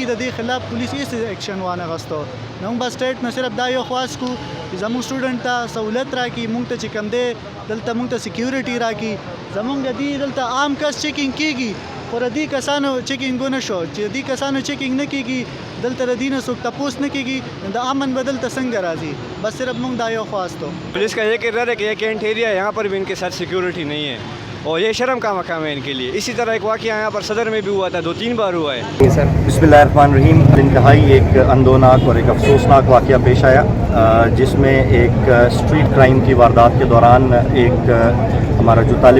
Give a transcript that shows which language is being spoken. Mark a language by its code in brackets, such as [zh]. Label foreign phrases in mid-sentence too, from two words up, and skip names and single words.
[ps] د دې خلاف پولیس هېڅ ایکشن وانه غوښتو. نو موږ به سټیټ نه صرف دا یو خواست کوو چې زموږ سټوډنټ ته سہولت راکړي موږ ته چې کوم دی دلته موږ ته سیکیورټي راکړي. زموږ د دې دلته عام کس چیکینګ کېږي خو د دې کسانو چیکینګ ونه شو چې دې کسانو چیکینګ نه کېږي دلته د دې نه څوک تپوس نه کېږي د امن به دلته څنګه راځي. بس صرف موږ دا یو خواست ہو. [ur] پولیس کا یہ کردار ہے کہ یہ [en] cantt area [ur] ہے یہاں پر بھی ان کے ساتھ سیکیورٹی نہیں ہے اور یہ شرم کا مقام ہے ان کے لیے. اسی طرح ایک واقعہ یہاں پر صدر میں بھی ہوا تھا 2-3 بار ہوا ہے. بسم اللہ الرحمن الرحیم۔ انتہائی ایک اندوہناک اور ایک افسوسناک واقعہ پیش آیا جس میں ایک [en] street crime [ur] کی واردات کے دوران ایک ہمارا جو طالب